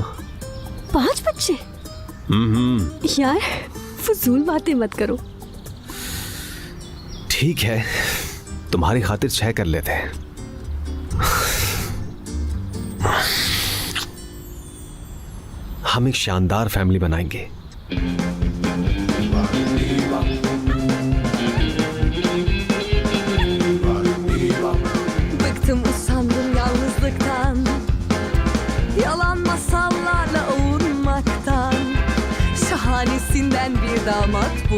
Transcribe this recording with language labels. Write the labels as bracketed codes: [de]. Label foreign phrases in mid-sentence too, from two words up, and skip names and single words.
[hi] 5 बच्चे? यार फजूल बातें मत करो। ठीक है, तुम्हारी खातिर 6 कर लेते हैं। हम एक शानदार फैमिली बनाएंगे। [tr] Bıktım usandım yalnızlıktan, yalan masallarla ovunmaktan. Şahanesinden bir damat